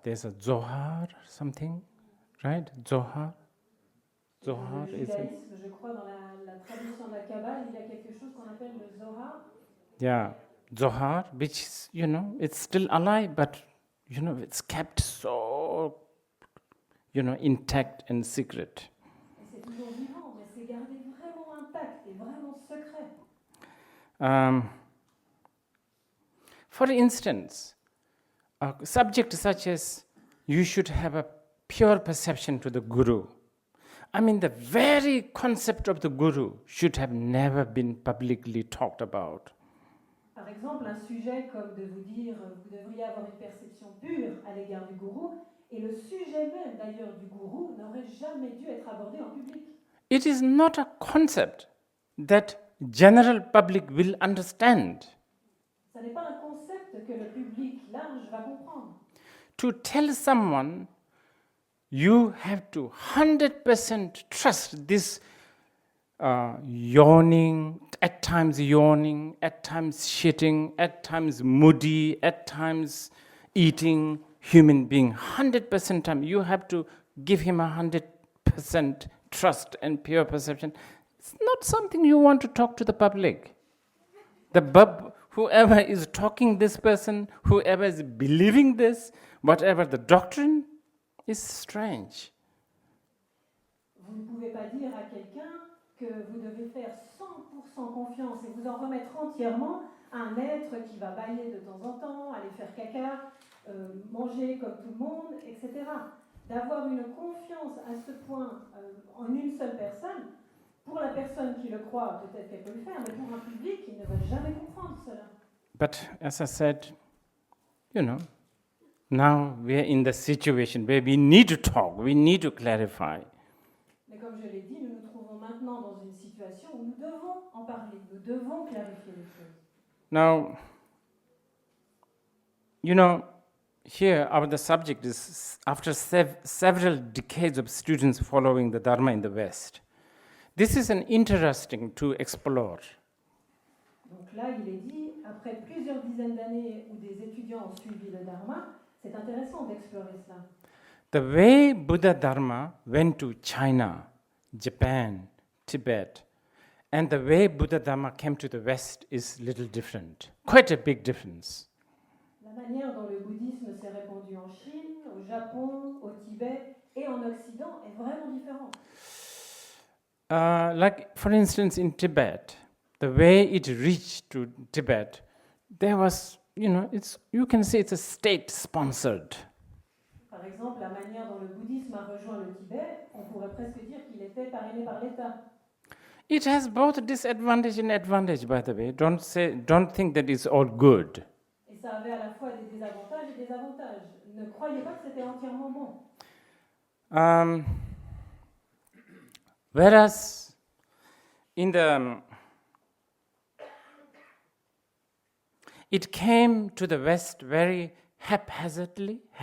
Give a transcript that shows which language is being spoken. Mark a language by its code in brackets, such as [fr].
[en] There's a Zohar, something, right? Zohar. Zohar [fr] Le [en] is it? [fr] judaïsme, je crois, dans la tradition de la Kabbale, il y a quelque chose qu'on appelle le Zohar. [en] Yeah, Zohar, which is, it's still alive, but it's kept so, intact and secret. [fr] Et c'est toujours vivant, mais c'est gardé vraiment intact et vraiment secret. [en] For instance, a subject such as you should have a pure perception to the Guru. I mean, the very concept of the Guru should have never been publicly talked about. [fr] Par exemple, un sujet comme de vous dire vous devriez avoir une perception pure à l'égard du gourou, et le sujet même d'ailleurs du gourou n'aurait jamais dû être abordé en public. [en] It is not a concept that general public will understand. [fr] Ce n'est pas un concept que le public large va comprendre. [en] To tell someone you have to 100% trust this yawning, at times shitting, at times moody, at times eating human being. 100% time, you have to give him 100% trust and pure perception. It's not something you want to talk to the public. Whoever is talking this person, whoever is believing this, whatever the doctrine, is strange. [fr] Vous ne pouvez pas dire à quelqu'un que vous devez faire 100% confiance et vous en remettre entièrement à un être qui va bâiller de temps en temps, aller faire caca, manger comme tout le monde, etc. D'avoir une confiance à ce point en une seule personne, pour la personne qui le croit, peut-être qu'elle peut le faire, mais pour un public, il ne va jamais comprendre cela. [en] But as I said, now we are in the situation where we need to talk, we need to clarify. [fr] Mais comme je l'ai dit, nous nous trouvons maintenant dans une situation où nous devons en parler, nous devons clarifier les choses. [en] Now, here the subject is after several decades of students following the Dharma in the West. This is an interesting to explore. [fr] Donc là, il est dit, après plusieurs dizaines d'années où des étudiants ont suivi le Dharma, c'est intéressant d'explorer cela. [en] The way Buddha Dharma went to China, Japan, Tibet, and the way Buddha Dharma came to the West is little different. Quite a big difference. [fr] La manière dont le bouddhisme s'est répandu en Chine, au Japon, au Tibet et en Occident est vraiment différente. [en] Like, for instance, in Tibet, the way it reached to Tibet, there was, you can say it's a state-sponsored. [fr] Par exemple, la manière dont le bouddhisme a rejoint le Tibet, on pourrait presque dire qu'il était parrainé par l'État. [en] It has both disadvantage and advantage, by the way. Don't think that it's all good. [fr] Et ça avait à la fois des désavantages et des avantages. Ne croyez pas que c'était entièrement bon. [en] Whereas it came to the West very haphazardly.